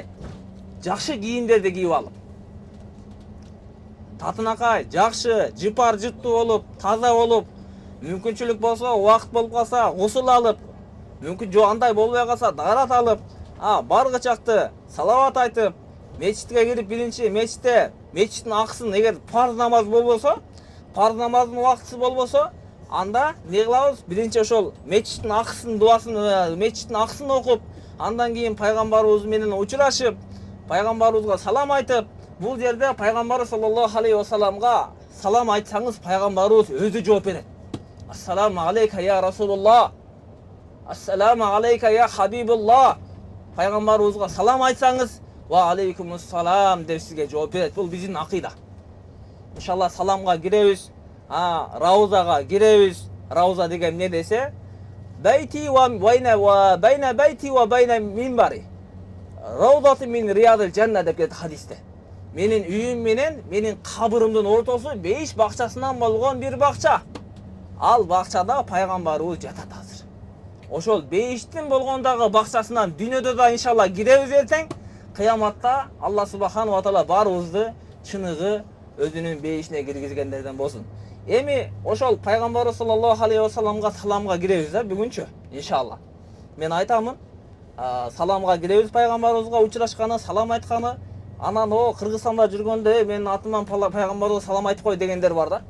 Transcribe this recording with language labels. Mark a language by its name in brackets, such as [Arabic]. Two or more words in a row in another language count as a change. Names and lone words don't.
[Kyrgyz] Жакшы кийимдерди кийип алып, татынакай, жакшы, жыпар жыттуу болуп, таза болуп, мүмкүнчүлүк болсо, убакыт болуп калса, гусул алып, мүмкүн жок андай болбой калса, дарат алып, баргычакты салават айтып, мечитке кирип биринчи мечиттин акысын эгер парз намаз болбосо, парз намаздын убактысы болбосо, анда не кылабыз? Биринчи ошол мечиттин акысын, дуасын, мечиттин акысын окуп, андан кийин пайгамбарыбыз менен учурашып, пайгамбарыбызга салам айтып, бул жерде пайгамбар [Arabic] صلى الله عليه وسلمга [Kyrgyz] салам айтсаңыз пайгамбарыбыз өзү жооп берет. [Arabic] السلام عليك يا رسول الله. السلام عليك يا حبيب الله. [Kyrgyz] Пайгамбарыбызга салам айтсаңыз, [Arabic] وعليكم السلام [Kyrgyz] деп сизге жооп берет. Бул биздин акыйда. Иншалла саламга киребиз, раузага киребиз. Рауза деген эмне десе, [Arabic] بيتي وبين بيتي وبين منبري. روضة من رياض الجنة [Kyrgyz] деп кетти хадисте. Менин үйүм менен менин кабырымдын ортосу 5 бакчасынан болгон бир бакча. Ал бакчада пайгамбарыбыз жатат азыр. Ошол 5тин болгондагы бакчасынан дүйнөдө да иншалла киребиз эртең. Кыяматта [Arabic] الله سبحانه وتعالى [Kyrgyz] баарыбызды чыныгы өзүнүн бейишине киргизгендерден болсун. Эми ошол пайгамбар [Arabic] صلى الله عليه وسلمга [Kyrgyz] саламга киребиз да бүгүнчү иншалла. Мен айтамын, саламга киребиз, пайгамбарыбызга учурашканы, салам айтканы. Анан Кыргызстанда жүргөндө менин атыман пайгамбарга салам айтып кой дегендер бар да.